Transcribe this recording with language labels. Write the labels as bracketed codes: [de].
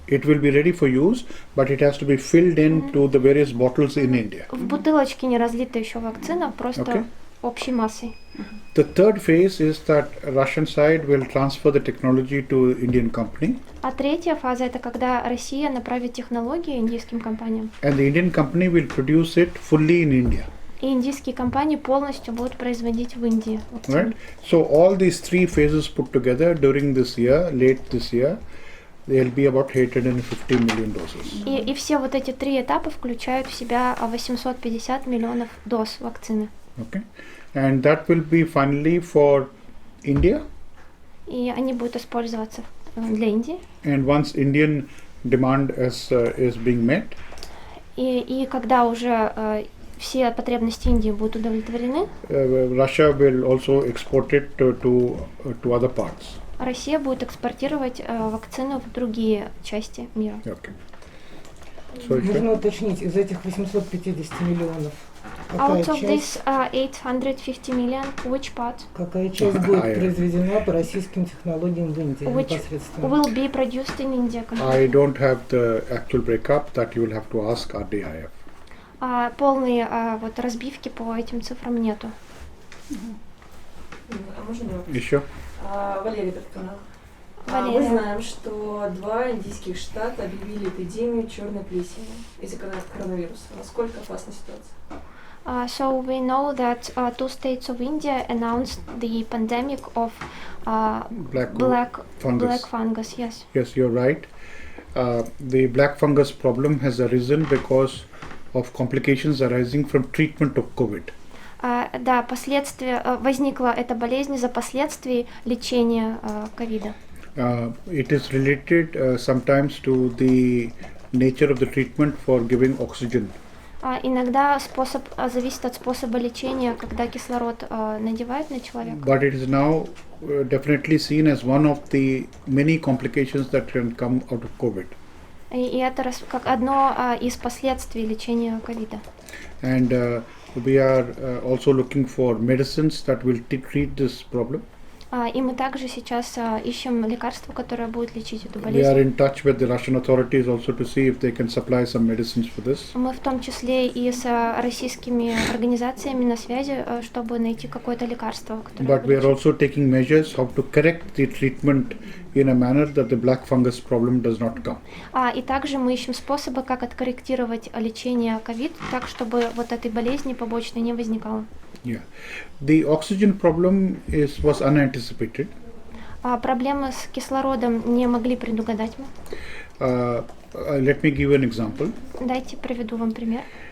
[en] It will be ready for use, but it has to be filled into the various bottles in India. [ru] В бутылочке не разлита еще вакцина, просто общей массой. [en] The third phase is that Russian side will transfer the technology to Indian company. [ru] А третья фаза – это когда Россия направит технологии индийским компаниям. [en] And the Indian company will produce it fully in India. [ru] И индийские компании полностью будут производить в Индии. [en] Right? So all these 3 phases put together during this year, late this year, there will be about 850 million doses. [ru] И все вот эти 3 этапа включают в себя 850 миллионов доз вакцины. [en] Okay. And that will be finally for India. [ru] И они будут использоваться для Индии. [en] And once Indian demand is being met. [ru] И когда уже все потребности Индии будут удовлетворены, [en] Russia will also export it to other parts. [ru] Россия будет экспортировать вакцину в другие части мира. [en] Okay. [ru] Можно уточнить, из этих 850 миллионов, [en] Out of this 850 million, which part? [ru] Какая часть будет произведена по российским технологиям в Индии непосредственно? [en] Will be produced in India. I don't have the actual breakup. That you will have to ask RDIF. [ru] Полные вот разбивки по этим цифрам нету. А можно вопрос? Еще? Валерий, канал. Мы знаем, что 2 индийских штата объявили эпидемию черной плесени из-за коронавируса. Насколько опасна ситуация? [en] So we know that 2 states of India announced the pandemic of black fungus. Yes. Yes, you're right. The black fungus problem has arisen because of complications arising from treatment of COVID. [ru] Да, возникла эта болезнь из-за последствий лечения ковида. [en] It is related sometimes to the nature of the treatment for giving oxygen. [ru] Иногда зависит от способа лечения, когда кислород надевают на человека. [en] But it is now definitely seen as one of the many complications that can come out of COVID. [ru] И это как одно из последствий лечения ковида. [en] And we are also looking for medicines that will treat this problem. [ru] И мы также сейчас ищем лекарство, которое будет лечить эту [en] We [ru] болезнь. [en] are in touch with the Russian authorities also to see if they can supply some medicines for this. [ru] Мы в том числе и с российскими организациями на связи, чтобы найти какое-то лекарство, которое [en] But we [ru] будет [en] are [ru] лечить. [en] also taking measures how to correct the treatment in a manner that the black fungus problem does not come. [ru] И также мы ищем способы, как откорректировать лечение ковид, так, чтобы вот этой болезни побочной не возникало. [en] Yeah. The oxygen problem was unanticipated. [ru] Проблемы с кислородом не могли предугадать мы. [en] Let me give an example. [ru] Дайте приведу вам пример.